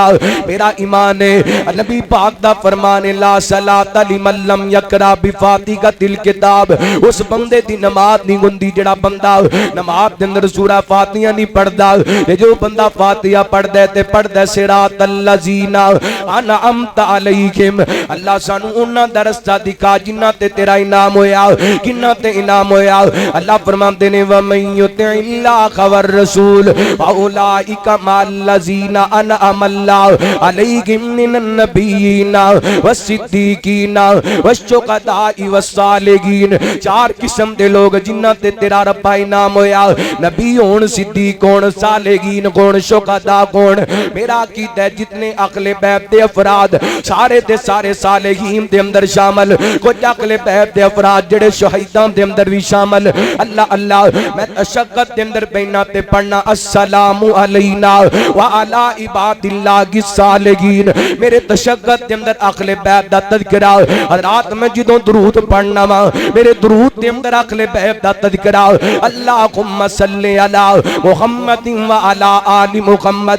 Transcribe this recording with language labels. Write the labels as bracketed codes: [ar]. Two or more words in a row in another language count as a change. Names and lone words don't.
[pa] میرا ایمان ہے نبی پاک دا فرمان [ar] لا صلاۃ لمن لم یقرأ بفاتحۃ الکتاب. [pa] اس بندے دی نماز نہیں گندی جڑا بندہ نماز دے اندر سورہ فاتحہ نہیں پڑھدا. جو بندہ فاتحہ پڑھ دے تے پڑھ دے [ar] صراط الذین انعمت علیہم. [pa] اللہ سانو انہاں دا رستہ دکھا جنہاں تے تیرا انعام ہویا کنہاں تے انعام ہویا. اللہ فرماندے نے [ar] وَمَن یُطِعِ اللَّهَ وَالرَّسُولَ فَأُولَٰئِکَ مَعَ الَّذِینَ أَنْعَمَ اللَّهُ عَلَیْہم مِنَ النَّبِیِّینَ وَالصِّدِّیقِینَ وَالشُّہَدَاءِ وَالصَّالِحِینَ. [pa] چار قسم دے لوگ جنہاں تے تیرا رب انعام ہویا نبی ہون صدیق ہون صالحین کون شہداء کون. میرا عقیدہ ہے جتنے اہل بیت دے افراد سارے دے سارے صالحین دے اندر شامل کچھ اہل بیت دے افراد جڑے شہیداں دے اندر بھی شامل. اللہ اللہ میں تشکت دے اندر بینا تے پڑھنا [ar] السلام علینا وعلی عباد اللہ الصالحین. [pa] میرے تشکت دے اندر اہل بیت دا تذکرہ رات میں جدوں درود پڑھنا وا میرے درود دے اندر اہل بیت دا تذکرہ [ar] اللہم صلی علی محمد و علی آل محمد.